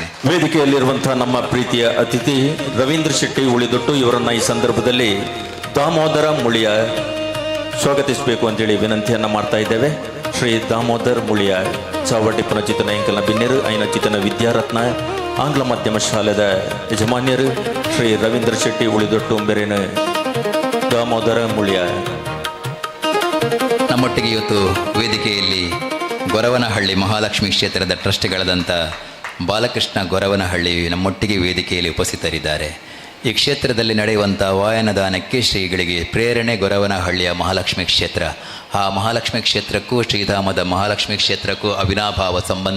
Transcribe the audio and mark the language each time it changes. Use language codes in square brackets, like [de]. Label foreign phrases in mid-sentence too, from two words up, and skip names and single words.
[kn] ವೇದಿಕೆಯಲ್ಲಿರುವಂತಹ ನಮ್ಮ ಪ್ರೀತಿಯ ಅತಿಥಿ ರವೀಂದ್ರ ಶೆಟ್ಟಿ ಉಳಿದೊಟ್ಟು ಇವರನ್ನ ಈ ಸಂದರ್ಭದಲ್ಲಿ ದಾಮೋದರ ಮುಳಿಯ ಸ್ವಾಗತಿಸಬೇಕು ಅಂತೇಳಿ ವಿನಂತಿಯನ್ನ ಮಾಡ್ತಾ ಇದ್ದೇವೆ. [tcy] ಶ್ರೀ ದಾಮೋದರ್ ಮುಳಿಯ ಚಾವಟಿ ಪುನಚಿತನ ಎಂಕಲ್ನ ಬಿನ್ನೆರು ಐನ ಚಿತನ ವಿದ್ಯಾರತ್ನ ಆಂಗ್ಲ ಮಾಧ್ಯಮ ಶಾಲೆದ ಯಜಮಾನ್ಯರು ಶ್ರೀ ರವೀಂದ್ರ ಶೆಟ್ಟಿ ಉಳಿದೊಟ್ಟು ಬೆರೆನ ದಾಮೋದರ ಮುಳಿಯ. [kn] ನಮ್ಮೊಟ್ಟಿಗೆ ಇವತ್ತು ವೇದಿಕೆಯಲ್ಲಿ ಗೊರವನಹಳ್ಳಿ ಮಹಾಲಕ್ಷ್ಮಿ ಕ್ಷೇತ್ರದ ಟ್ರಸ್ಟ್ಗಳಾದಂಥ ಬಾಲಕೃಷ್ಣ ಗೊರವನಹಳ್ಳಿ ನಮ್ಮೊಟ್ಟಿಗೆ ವೇದಿಕೆಯಲ್ಲಿ ಉಪಸ್ಥಿತರಿದ್ದಾರೆ. ಈ ಕ್ಷೇತ್ರದಲ್ಲಿ ನಡೆಯುವಂಥ ವಾಯನದಾನಕ್ಕೆ ಶ್ರೀಗಳಿಗೆ ಪ್ರೇರಣೆ ಗೊರವನಹಳ್ಳಿಯ ಮಹಾಲಕ್ಷ್ಮಿ ಕ್ಷೇತ್ರ. ಆ ಮಹಾಲಕ್ಷ್ಮಿ ಕ್ಷೇತ್ರಕ್ಕೂ ಶ್ರೀಧಾಮದ ಮಹಾಲಕ್ಷ್ಮಿ ಕ್ಷೇತ್ರಕ್ಕೂ ಅವಿನಾಭಾವ ಸಂಬಂಧ.